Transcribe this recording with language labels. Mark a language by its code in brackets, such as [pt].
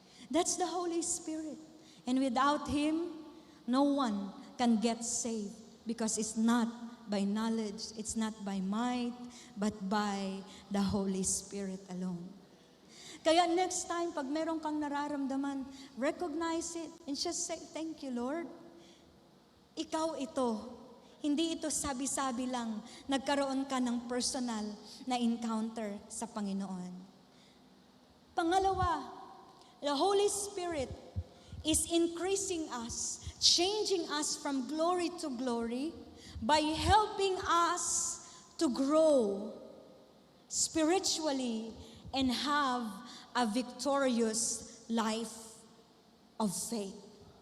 [en] That's the Holy Spirit. And without Him, no one can get saved, because it's not by knowledge, it's not by might, but by the Holy Spirit alone. [tl] Kaya [en] next time, [tl] pag meron kang nararamdaman, [en] recognize it and just say, "Thank you, Lord. Ikaw ito." [tl] Hindi ito sabi-sabi lang. Nagkaroon ka ng personal na encounter sa Panginoon. [en] Pangalawa, the Holy Spirit is increasing us, changing us from glory to glory by helping us to grow spiritually and have a victorious life of faith.